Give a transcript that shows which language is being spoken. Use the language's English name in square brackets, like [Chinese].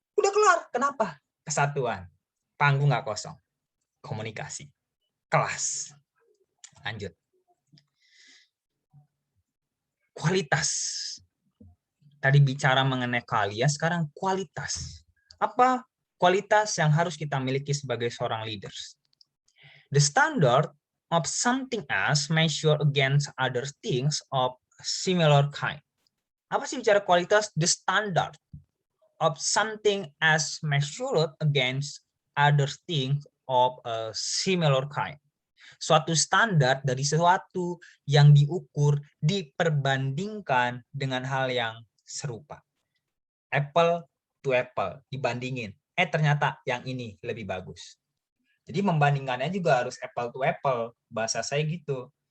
[Indonesian] Udah kelar. Kenapa? Kesatuan. Panggung nggak kosong. Komunikasi. Kelas. Lanjut. Kualitas. Tadi bicara mengenai kalian, sekarang kualitas. Apa kualitas yang harus kita miliki sebagai seorang leaders? [English] The standard of something else measured against other things of similar kind. [Indonesian] Apa sih bicara kualitas? [English] The standard of something else measured against other things of a similar kind. [Indonesian] Suatu standar dari sesuatu yang diukur, diperbandingkan dengan hal yang serupa. Apple to apple, dibandingin. Ternyata yang ini lebih bagus. Jadi membandingkannya juga harus apple to apple. Bahasa saya gitu.